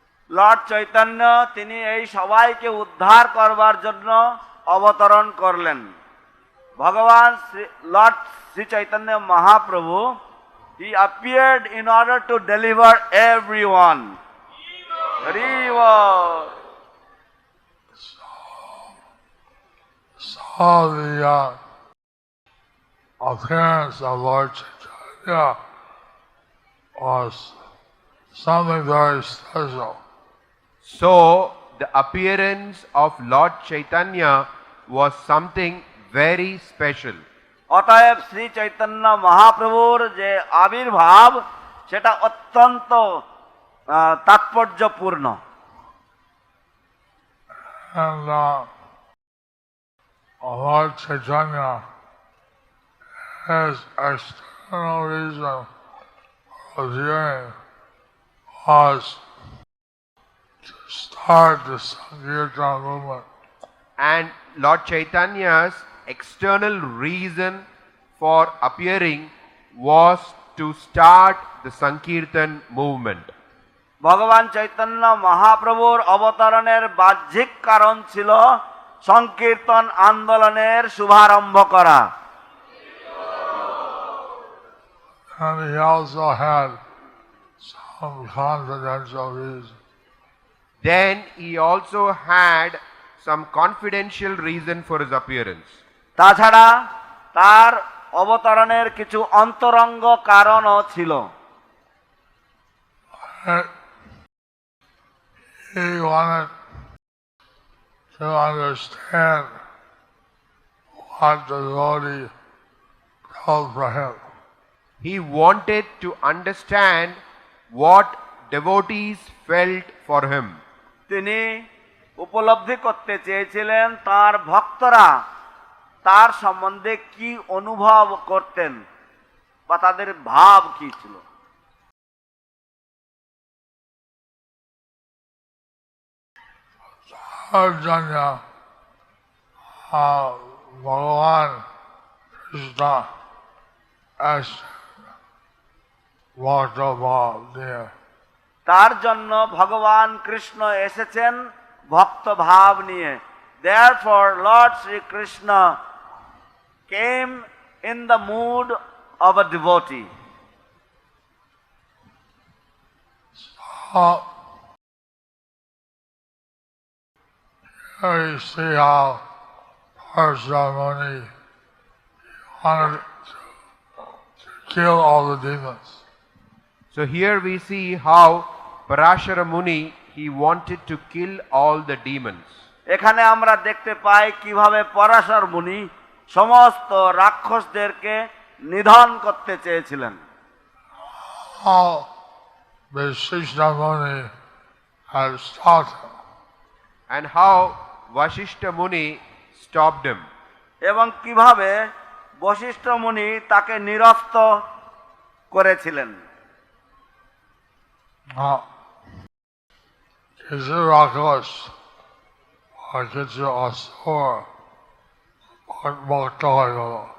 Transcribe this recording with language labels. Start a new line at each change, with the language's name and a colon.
Bangla: Lord Chaitanya তিনি এই সবাইকে উদ্ধার করবার জন্য অবতরণ করলেন।
English: ভগবান lord Shri Chaitanya Mahaprabhu, he appeared in order to deliver everyone. Hari Bol. So the appearance of Lord Chaitanya was something very special. So the appearance of Lord Chaitanya was something very special.
Bangla: অতএব শ্রী চৈতন্য মহাপ্রভুর যে আবির্ভাব সেটা অত্যন্ত তাৎপর্যপূর্ণ।
English: And Lord Chaitanya, his external reason for appearing was to start the Sankirtan movement. And Lord Chaitanya's external reason for appearing was to start the Sankirtan movement.
Bangla: ভগবান চৈতন্য মহাপ্রভুর অবতরণের বাহ্যিক কারণ ছিল সংকীর্তন আন্দোলনের শুভারম্ভ করা।
English: And he also had some confidential reason. Then he also had some confidential reason for his appearance.
Bangla: তাছাড়া তার অবতরণের কিছু অন্তরঙ্গ কারণও ছিল।
English: He wanted to understand what the devotee felt for him. He wanted to understand what devotees felt for him.
Bangla: তিনি উপলব্ধি করতে চেয়েছিলেন তার ভক্তরা তার সম্বন্ধে কি অনুভব করতেন বা তাদের ভাব কি ছিল।
English: Arjuna, Bhagavan Krishna asked Bhaktavav there.
Bangla: তার জন্য ভগবান কৃষ্ণ এসেছেন ভক্ত ভাব নিয়ে।
English: Therefore Lord Sri Krishna came in the mood of a devotee. here you see how Parashamuni wanted to kill all the demons. So here we see how Parashara Muni, he wanted to kill all the demons.
Bangla: এখানে আমরা দেখতে পাই কিভাবে পরাশর মুনি সমস্ত রাক্ষসদেরকে নিধন করতে চেয়েছিলেন।
English: How Vishishna Muni had stopped him. And how Vashishta Muni stopped him.
Bangla: এবং কিভাবে বশিষ্ঠ মুনি তাকে নিরস্ত করেছিলেন। কিছু রাক্ষস আর কিছু অসুর ভক্ত হয়ে গেল।